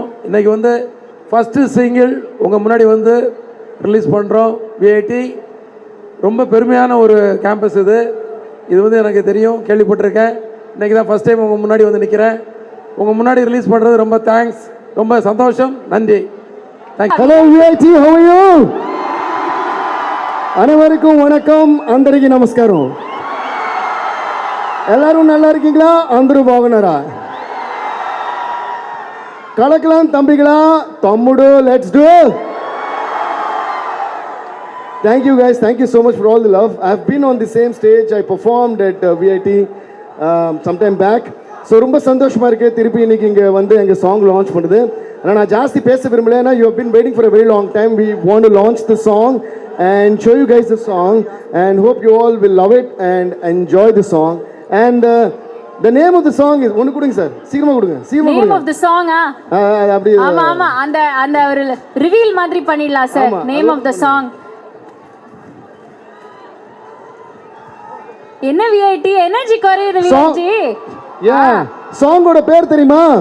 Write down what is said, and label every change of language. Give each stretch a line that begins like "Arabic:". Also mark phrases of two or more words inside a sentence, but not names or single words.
Tamil: இன்றைக்கி வந்து
English: first single
Tamil: உங்கள் முன்னாடி வந்து ரிலீஸ் பண்ணுறோம். விஐடி ரொம்ப பெருமையான ஒரு கேம்பஸ் இது வந்து எனக்கு தெரியும், கேள்விப்பட்டிருக்கேன். இன்றைக்கி தான்
English: first time
Tamil: உங்கள் முன்னாடி வந்து நிற்கிறேன். உங்கள் முன்னாடி ரிலீஸ் பண்ணுறது ரொம்ப தேங்க்ஸ், ரொம்ப சந்தோஷம், நன்றி.
English: thank you. hello VIT, how are you?
Tamil: அனைவருக்கும் வணக்கம்,
Telugu: అందరికీ నమస్కారం.
Tamil: எல்லாரும் நல்லா இருக்கீங்களா?
Telugu: అందరూ బాగున్నారా?
Tamil: கலக்கலாம் தம்பிகளா, தம்முடு,
English: let's do. Thank you guys, thank you so much for all the love. I've been on the same stage, I performed at VIT sometime back.
Tamil: ஸோ ரொம்ப சந்தோஷமாக இருக்குது திருப்பி இன்றைக்கி இங்கே வந்து எங்கள்
English: song launch
Tamil: பண்ணுது. ஆனால் நான் ஜாஸ்தி பேச விரும்பல, ஏன்னா
English: you have been waiting for a very long time. we want to launch the song and show you guys the song and hope you all will love it and enjoy the song. And the name of the song is
Tamil: ஒன்னு கொடுங்க சார், சீக்கிரமா கொடுங்க, சீக்கிரமா கொடுங்க.
English: name of the song
Tamil: அப்படி ஆமா ஆமா, அந்த ஒரு ரிவீல் மாதிரி பண்ணிடலாம் சார்.
English: name of the song என்ன?
Tamil: விஐடி எனர்ஜி குறையுது விஐடி. யா, சாங்கோட பேர் தெரியுமா?